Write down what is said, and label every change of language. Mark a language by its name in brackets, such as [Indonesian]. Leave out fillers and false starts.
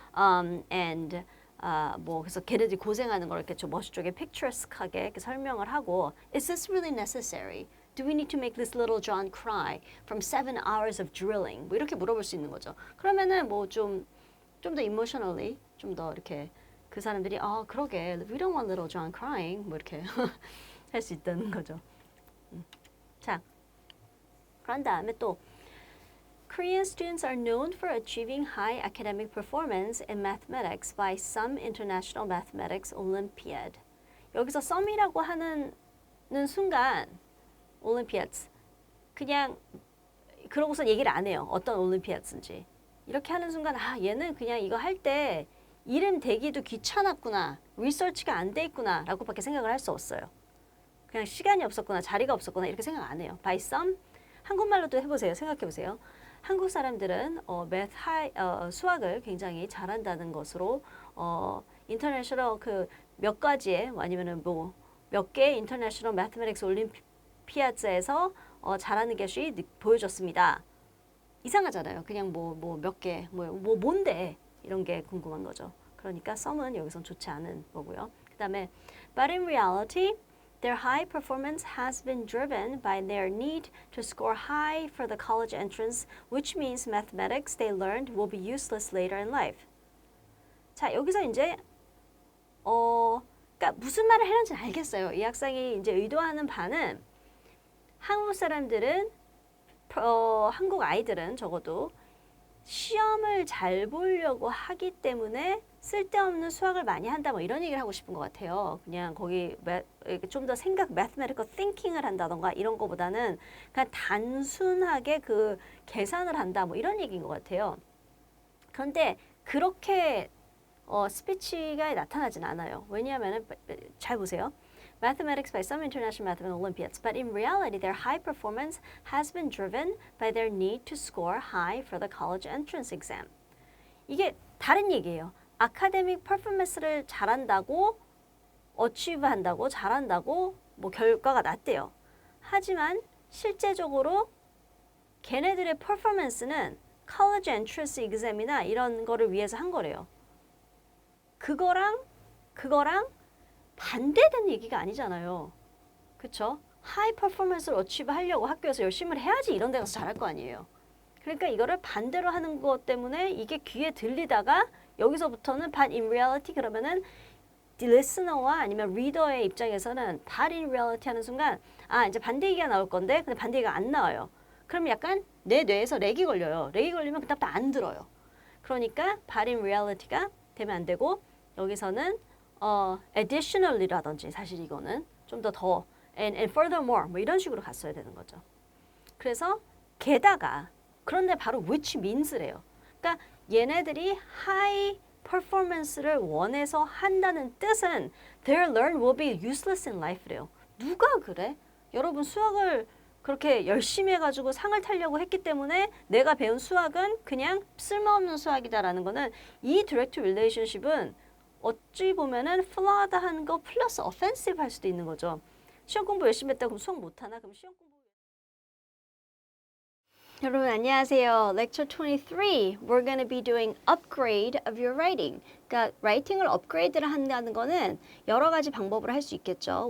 [Korean] And 뭐 그래서 걔네들이 고생하는 걸 이렇게 좀 멋있게 picturesque하게 이렇게 설명을 하고 [English] Is this really necessary? Do we need to make this little John cry from 7 hours of drilling? [Korean] 뭐 이렇게 물어볼 수 있는 거죠. 그러면은 뭐 좀 더 emotionally 좀 더 이렇게 그 사람들이 그러게 [English] we don't want little John crying [Korean] 뭐 이렇게 할 수 있다는 거죠. 자, 그런 다음에 또 [English] Korean students are known for achieving high academic performance in mathematics by some international mathematics Olympiad. [Korean] 여기서 some이라고 하는 순간 Olympiads 그냥 그러고서 얘기를 안 해요. 어떤 Olympiads인지. 이렇게 하는 순간 아 얘는 그냥 이거 할 때 이름 대기도 귀찮았구나. 리서치가 안 돼 있구나 라고 밖에 생각을 할 수 없어요. 그냥 시간이 없었구나. 자리가 없었구나. 이렇게 생각 안 해요. By some 한국말로도 해보세요. 생각해보세요. 한국 사람들은 수학을 굉장히 잘한다는 것으로 인터내셔널 그 몇 가지의 아니면은 뭐 몇 개의 인터내셔널 매스매틱스 올림피아드에서 잘하는 것이 보여줬습니다. 이상하잖아요. 그냥 뭐 몇 개, 뭔데 이런 게 궁금한 거죠. 그러니까 some은 여기선 좋지 않은 거고요. 그 다음에 [English] but in reality their high performance has been driven by their need to score high for the college entrance, which means mathematics they learned will be useless later in life. [Korean] 자, 여기서 이제 그러니까 무슨 말을 하는지는 알겠어요. 이 학생이 이제 의도하는 바는 한국 사람들은 한국 아이들은 적어도 시험을 잘 보려고 하기 때문에 쓸데없는 수학을 많이 한다 뭐 이런 얘기를 하고 싶은 것 같아요. 그냥 거기 좀 더 mathematical thinking을 한다던가 이런 거보다는 그냥 단순하게 그 계산을 한다 뭐 이런 얘기인 것 같아요. 그런데 그렇게 스피치가 나타나진 않아요. 왜냐하면 잘 보세요. [English] Mathematics by some international mathematical Olympiads, but in reality their high performance has been driven by their need to score high for the college entrance exam. [Korean] 이게 다른 얘기예요. 아카데믹 퍼포먼스를 잘한다고 어치브 한다고 잘한다고 뭐 결과가 낮대요. 하지만 실제적으로 걔네들의 퍼포먼스는 college entrance exam이나 이런 거를 위해서 한 거래요. 그거랑 반대된 얘기가 아니잖아요. 그쵸? 하이 퍼포먼스를 어치브 하려고 학교에서 열심히 해야지 이런 데 가서 잘할 거 아니에요. 그러니까 이거를 반대로 하는 것 때문에 이게 귀에 들리다가 여기서부터는 [English] but in reality [Korean] 그러면은 listener와 아니면 reader의 입장에서는 but in reality 하는 순간 아 이제 반대 얘기가 나올 건데 근데 반대 얘기가 안 나와요. 그럼 약간 내 뇌에서 렉이 걸려요. 렉이 걸리면 그다음부터 안 들어요. 그러니까 [English] but in reality [Korean] 가 되면 안 되고 여기서는 additionally라든지 사실 이거는 좀 더 [English] and furthermore [Korean] 뭐 이런 식으로 갔어야 되는 거죠. 그래서 게다가 그런데 바로 which means래요. 그러니까 얘네들이 high performance를 원해서 한다는 뜻은 [English] their learn will be useless in life [Korean] 래요. 누가 그래? 여러분 수학을 그렇게 열심히 해가지고 상을 타려고 했기 때문에 내가 배운 수학은 그냥 쓸모없는 수학이다라는 거는 이 direct relationship은 어찌 보면은 flawed한 거 플러스 offensive 할 수도 있는 거죠. 시험 공부 열심히 했다고 그럼 수학 못하나? 그럼 시험 공부 여러분 안녕하세요. [English] Lecture 23. We're going to be doing upgrade of your writing. [Korean] 그러니까 라이팅을 업그레이드를 한다는 거는 여러 가지 방법으로 할 수 있겠죠.